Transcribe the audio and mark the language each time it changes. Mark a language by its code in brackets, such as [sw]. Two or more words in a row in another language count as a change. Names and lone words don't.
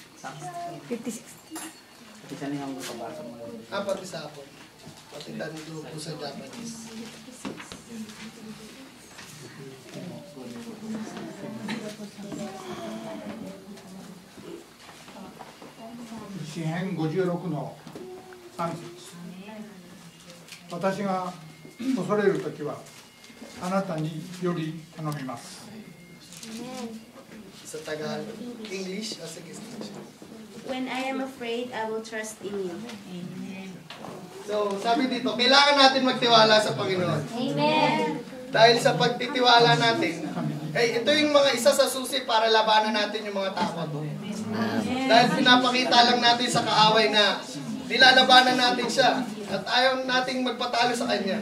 [tl] 56. Isa na yung kapabasa mo. Pati sa hapon. Pati tanong po sa Japanese. [ja] Shihen 56の3節。私が恐れるときはあなたにより頼みます。 [tl] Sa Tagalog. English? Sige. [en] When I am afraid, I will trust in you. [tl] So, sabi dito, kailangan natin magtiwala sa Panginoon. Amen. Dahil sa pagtitiwala natin, ito yung mga isa sa susi para labanan natin yung mga takot. Dahil pinapakita lang natin sa kaaway na nilalabanan natin siya at ayaw nating magpatalo sa kanya.